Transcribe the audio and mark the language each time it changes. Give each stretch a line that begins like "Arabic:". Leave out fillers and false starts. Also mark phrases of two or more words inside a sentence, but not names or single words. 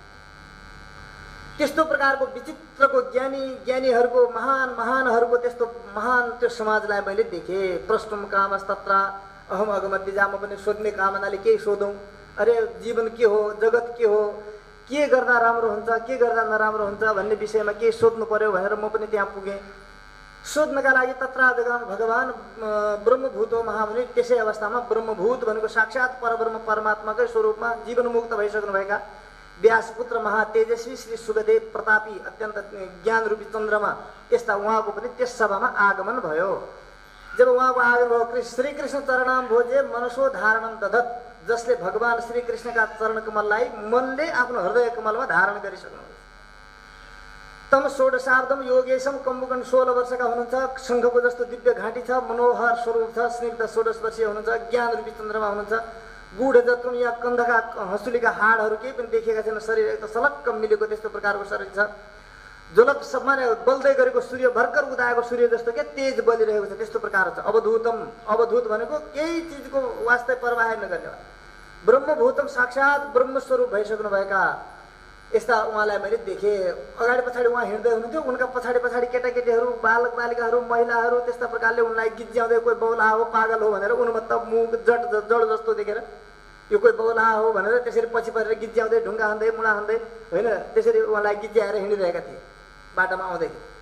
Nepali: त्यस्तो प्रकारको विचित्रको ज्ञानीहरूको महानहरूको त्यस्तो महान त्यो समाजलाई मैले देखेँ।
Sanskrit: प्रष्टुम कामस्तत्र अहम अगमद्विजाम
Nepali: पनि सोध्ने कामनाले केही सोधौँ, अरे जीवन के हो, जगत के हो, के गर्दा राम्रो हुन्छ, के गर्दा नराम्रो हुन्छ भन्ने विषयमा केही सोध्नु पर्यो भनेर म पनि त्यहाँ पुगेँ। सोध्नका लागि
Sanskrit: तत्र भगवान् ब्रह्मभूत हो महामुनि,
Nepali: त्यसै अवस्थामा ब्रह्मभूत भनेको साक्षात् परब्रह्म परमात्माकै स्वरूपमा जीवनमुक्त भइसक्नुभएका व्यासपुत्र महातेजस्वी श्री सुखदेव प्रतापी अत्यन्त ज्ञानरूपी चन्द्रमा यस्ता उहाँको पनि त्यस सभामा आगमन भयो। जब उहाँको आगमन भयो,
Sanskrit: श्रीकृष्ण चरणाम भोजे मनसो धारणम दधत,
Nepali: जसले भगवान् श्रीकृष्णका चरण कमललाई मनले आफ्नो हृदय कमलमा धारण गरिसक्नुहुन्छ।
Sanskrit: तम षोडशाब्दम योगेशम,
Nepali: कम्बुकन 16 वर्षका हुनुहुन्छ, शङ्खको जस्तो दिव्य घाँटी छ, मनोहर स्वरूप छ, स्निग्ध 16 वर्षीय हुनुहुन्छ, ज्ञानरूपी चन्द्रमा हुनुहुन्छ,
Sanskrit: गुढ जत्रुम
Nepali: या कन्धका हँसुलीका हाडहरू केही पनि देखिएका छैन, शरीर एकदम सलक्क मिलेको त्यस्तो प्रकारको शरीर छ। ज्वलक माने बल्दै गरेको सूर्य, भर्खर उदाएको सूर्य जस्तो के तेज बलिरहेको छ त्यस्तो प्रकार छ। अवधूतम, अवधूत भनेको केही चिजको वास्तै परवाह नगर्ने, ब्रह्मभूतम साक्षात् ब्रह्मस्वरूप भइसक्नुभएका यस्ता उहाँलाई मैले देखेँ। अगाडि पछाडि उहाँ हिँड्दै हुनुहुन्थ्यो, उनका पछाडि पछाडि केटाकेटीहरू, बालक बालिकाहरू, महिलाहरू त्यस्ता प्रकारले उनलाई गिज्याउँदै, कोही बौला हो पागल हो भनेर, उन्मत्त मुख जड जस्तो देखेर यो कोही बौला हो भनेर त्यसरी पछि परेर गिज्याउँदै, ढुङ्गा हान्दै, मुढा हान्दै होइन त्यसरी उहाँलाई गिज्याएर हिँडिरहेका थिए बाटोमा आउँदै।